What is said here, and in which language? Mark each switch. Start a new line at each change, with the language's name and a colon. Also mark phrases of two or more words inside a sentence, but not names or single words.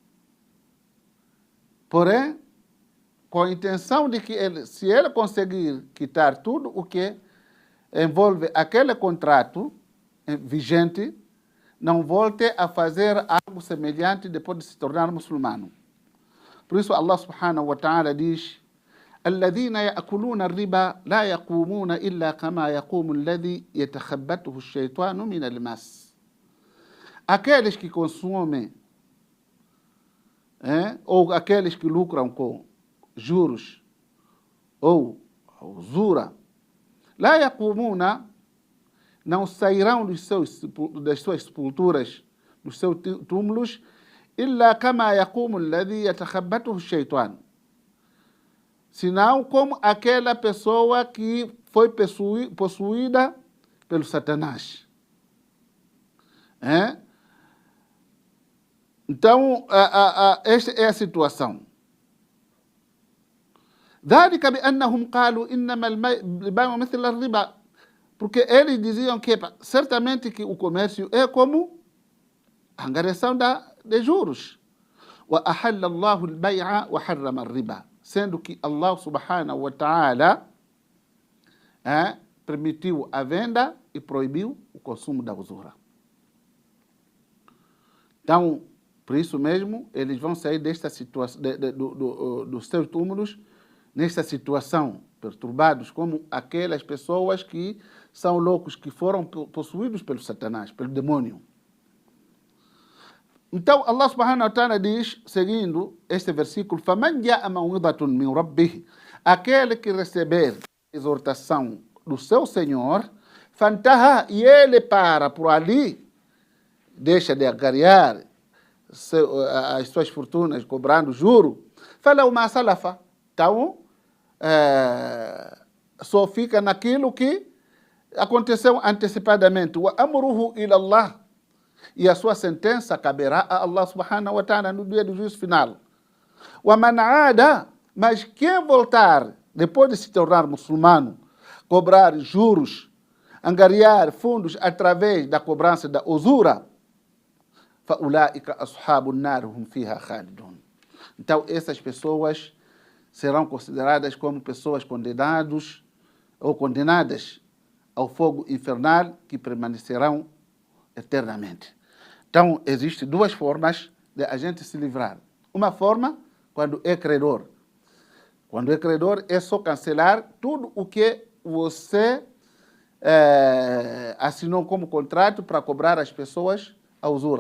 Portuguese: Porém, com a intenção de que se ele conseguir quitar tudo o que envolve aquele contrato vigente, não volte a fazer algo semelhante depois de se tornar muçulmano. Por isso
Arabic: الله سبحانه وتعالى diz: الذين يأكلون الربا لا يقومون إلا كما يقوم الذي يتخبطه الشيطان من المس.
Portuguese: Aqueles que consomem, ou aqueles que lucram com juros ou usura,
Arabic: لا يقومون,
Portuguese: não sairão das suas sepulturas, dos seus túmulos,
Arabic: إلا كما يقوم الذي يتخبطه الشيطان,
Portuguese: senão como aquela pessoa que foi possuída pelo Satanás. Então, esta é a situação.
Arabic: ذلك بأنهم قالوا إنما البيع مثل الربا,
Portuguese: porque eles diziam que certamente que o comércio é como a angariação de juros.
Arabic: وأحل الله البيع وحرم الربا,
Portuguese: sendo que
Arabic: الله سبحانه وتعالى
Portuguese: permitiu a venda e proibiu o consumo da usura. Então, por isso mesmo, eles vão sair desta situação, dos seus túmulos, nesta situação, perturbados, como aquelas pessoas que são loucos, que foram possuídos pelo Satanás, pelo demônio. Então,
Arabic: الله سبحانه وتعالى
Portuguese: diz, seguindo este versículo:
Arabic: فَمَنْ جَاءَ مَوْعِظَةٌ مِنْ رَبِّهِ,
Portuguese: aquele que receber exortação do seu Senhor, فَانْتَهَا, e ele para por ali, deixa de agariar as suas fortunas, cobrando juro,
Arabic: فَلَوْ مَا سَلَفَ,
Portuguese: então só fica naquilo que aconteceu antecipadamente.
Arabic: وَأَمْرُهُ إِلَى اللَّهِ,
Portuguese: e a sua sentença caberá a
Arabic: الله سبحانه وتعالى
Portuguese: no dia do juízo final.
Arabic: وَمَنْ عَادَ,
Portuguese: mas quem voltar, depois de se tornar muçulmano, cobrar juros, angariar fundos através da cobrança da usura,
Arabic: فَأُولَٰئِكَ أَصْحَابُ النَّارِ هُمْ فِيهَا خَالِدُونَ.
Portuguese: Então, essas pessoas serão consideradas como pessoas condenadas ao fogo infernal, que permanecerão eternamente. Então, existem duas formas de a gente se livrar. Uma forma, quando é credor. Quando é credor, é só cancelar tudo o que você assinou como contrato para cobrar às pessoas a usura.